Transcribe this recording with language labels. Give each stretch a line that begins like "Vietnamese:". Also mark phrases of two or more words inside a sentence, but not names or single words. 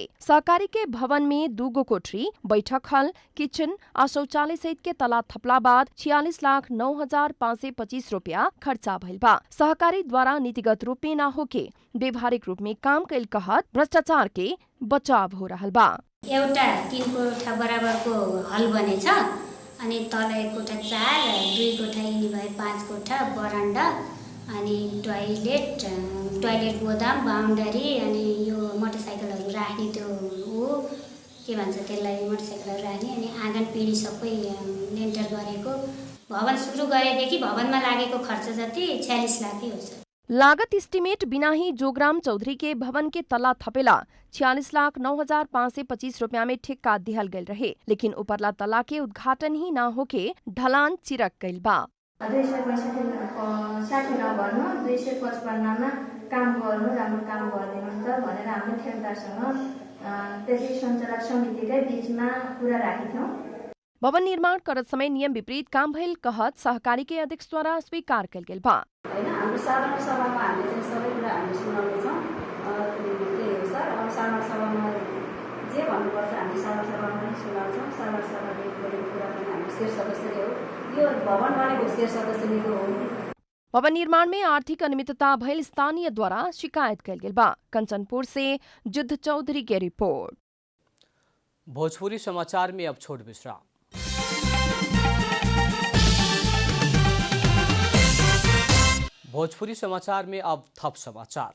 Bhojpuri: सहकारी के भवन में 2 कोठरी, बैठक हल, किचन आ शौचालय सहित के तला थपला बाद 46,09,525 रुपया खर्चा भइल बा। सहकारी द्वारा नीतिगत रूप में न होके व्यवहारिक रूप में काम कैल कहत भ्रष्टाचार के बचाव हो रहल बा।
Nepali: एउटा 3 कोठा बराबरको हल बनेछ अनि तल 1 कोठा 4, 2 कोठा यिनी भए 5 कोठा बरन्डा अनि टोयलेट गोदाम बाउन्डरी अनि यो मोटरसाइकलहरु राख्ने त्यो के भन्छ त्यसलाई मोटरसाइकलहरु राख्ने अनि आँगन पिँढी सबै लेन्टर गरेको भवन सुरु गरेदेखि भवनमा लागेको खर्च जति 46 लाखै हो।
Bhojpuri: लागत एस्टिमेट बिना ही जोग्राम चौधरी के भवन के तला थपेला 46,09,525 रुपया में ठेक्का दिहल गयल रहे, लेकिन उपरला तला के उद्घाटन ही न होके ढलान चिरक गयल बा।
Nepali: 260 नभर्नु 255 मा काम गर्नु, राम्रो काम गरिदिनुहोस् त भनेर हामीले ठेकदारसँग त्यसै सञ्चालक समितिकै बीचमा कुरा राखेथ्यौं।
Bhojpuri: भवन निर्माण करत समय नियम विपरीत काम भइल कहत सहकारी के अध्यक्ष द्वारा स्वीकार कैल गेल बा।
Nepali: हैन, हाम्रो साधारण सभामा हामीले चाहिँ सबै कुरा हामीले सुनाउने छौं। त्यही हो सर, अब साधारण सभामा जे भन्नुपर्छ हामी साधारण सभामा पनि सुनाउँछौं। साधारण सभाले बोलेको कुरा पनि हाम्रो शेर सदस्यले हो, यो भवन बनेको शेर सदस्यले हो।
Bhojpuri: भवन निर्माण में आर्थिक अनियमितता भइल स्थानीय द्वारा शिकायत कैल गेल बा। कंचनपुर से युद्ध चौधरी की रिपोर्ट। भोजपुरी समाचार में अब छोट विश्राम। भोजपुरी समाचार में अब थप समाचार।